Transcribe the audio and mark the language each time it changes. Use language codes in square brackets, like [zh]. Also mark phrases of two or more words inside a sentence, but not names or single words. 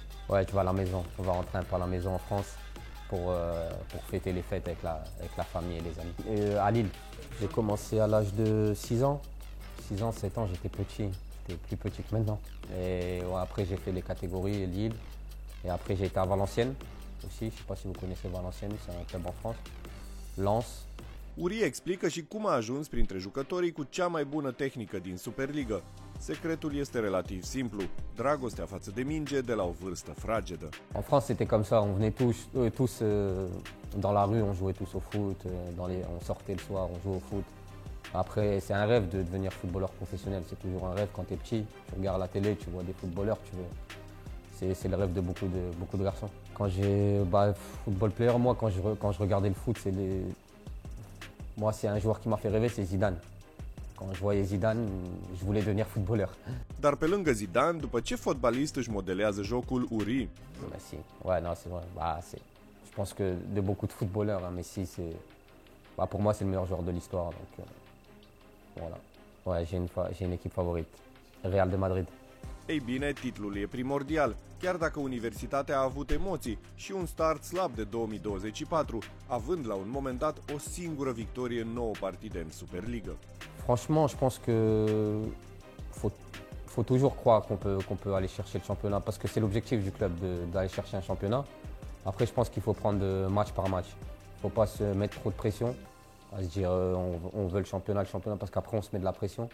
[fr] Ouais, tu vas à la maison, on va rentrer un peu à la maison en France pour fêter les fêtes avec la famille et les amis. À Lille, j'ai commencé à l'âge de 6 ans. 6 ans, 7 ans, j'étais plus petit que maintenant. Et après, j'ai fait les catégories Lille. Et après, j'ai été à Valenciennes aussi. Je ne sais pas si vous connaissez Valenciennes, c'est un club en France. Lens. [ro] Uri explică și cum a ajuns printre jucătorii cu cea mai bună tehnică din Superliga. Secretul este relativ simplu, dragostea față de minge de la o vârstă fragedă. [fr] En France, c'était comme ça, on venait tous dans la rue, on jouait tous au foot, on sortait le soir, on jouait au foot. Après, c'est un rêve de devenir footballeur professionnel. C'est toujours un rêve quand tu es petit. Tu regardes la télé, tu vois des footballeurs. C'est le rêve de beaucoup de garçons. Quand [en] football player, [fr] moi, quand je regardais le foot, moi, c'est un joueur qui m'a fait rêver, c'est Zidane. Quand je voyais Zidane, je voulais devenir footballeur. [ro] Dar pe lângă Zidane, după ce fotbalist își modelează jocul Uri? [fr] Messi, ouais, non, c'est vrai. Je pense que de beaucoup de footballeurs, hein, Messi, pour moi, c'est le meilleur joueur de l'histoire. Donc, voilà. Ouais, j'ai une équipe favorite, Real de Madrid. [ro] Ei bine, titlul e primordial, chiar dacă Universitatea a avut emoții și un start slab de 2024, având la un moment dat o singură victorie în 9 partide în Superliga. [fr] Franchement, je pense que faut toujours croire qu'on peut aller chercher le championnat parce que c'est l'objectif du club d'aller chercher un championnat. Après, je pense qu'il faut prendre match par match. Il ne faut pas se mettre trop de pression, à se dire on veut le championnat parce qu'après on se met de la pression.